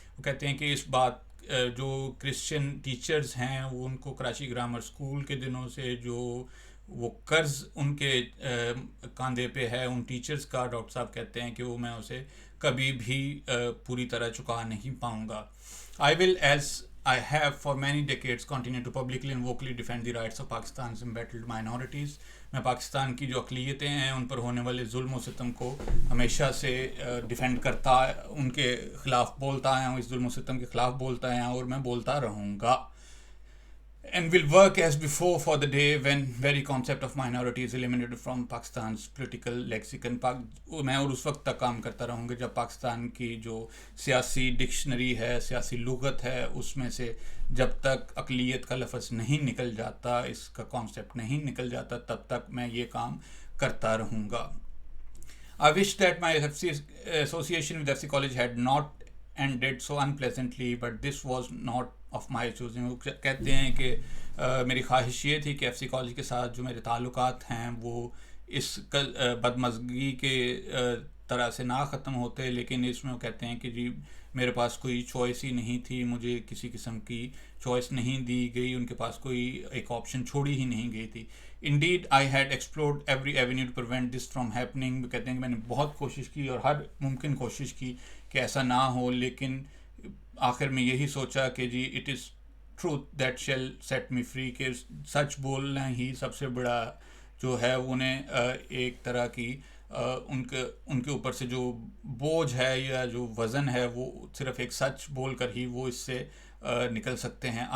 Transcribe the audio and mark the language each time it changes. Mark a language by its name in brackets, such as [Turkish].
[Urdu] وہ کہتے ہیں کہ اس بات جو کرسچن ٹیچرز ہیں وہ ان کو کراچی گرامر اسکول کے دنوں سے جو وہ قرض ان کے کاندھے پہ ہے ان ٹیچرز کا, ڈاکٹر صاحب کہتے ہیں کہ وہ میں اسے کبھی بھی پوری طرح چکا نہیں پاؤں گا. [English] I will, as I have for many decades, continue to publicly and vocally defend the rights of Pakistan's embattled minorities. [Urdu] میں پاکستان کی جو اقلیتیں ہیں ان پر ہونے والے ظلم و ستم کو ہمیشہ سے ڈیفینڈ کرتا, ان کے خلاف بولتا آیا ہوں, اس ظلم و ستم کے خلاف بولتا آیا ہوں اور میں بولتا رہوں گا. [English] And will work as before for the day when very concept of minority is eliminated from Pakistan's political lexicon. [Urdu] میں اور اس وقت تک کام کرتا رہوں گا جب پاکستان کی جو سیاسی ڈکشنری ہے, سیاسی لغت ہے, اس میں سے جب تک اقلیت کا لفظ نہیں نکل جاتا, اس کا کانسیپٹ نہیں نکل جاتا, تب تک میں یہ کام کرتا رہوں گا. [English] I wish that my association with FC College had not ended so unpleasantly, but this was not of my choosing. [Urdu] وہ کہتے ہیں کہ میری خواہش یہ تھی کہ ایف سی کالج کے ساتھ جو میرے تعلقات ہیں وہ اس بدمزگی کے طرح سے نہ ختم ہوتے, لیکن اس میں وہ کہتے ہیں کہ جی میرے پاس کوئی چوائس ہی نہیں تھی, مجھے کسی قسم کی چوائس نہیں دی گئی, ان کے پاس کوئی ایک آپشن چھوڑی ہی نہیں گئی تھی. [English] Indeed, I had explored every avenue to prevent this from happening. [Urdu] کہتے ہیں کہ میں نے بہت کوشش کی اور ہر ممکن کوشش کی کہ ایسا نہ ہو, لیکن آخر میں یہی سوچا کہ جی [English] it is truth that shall set me free, [Urdu] کہ سچ بولنا ہی سب سے بڑا جو ہے انہیں ایک طرح کی ان کے اوپر سے جو بوجھ ہے یا جو وزن ہے وہ صرف ایک سچ بول کر ہی وہ اس سے نکل سکتے ہیں.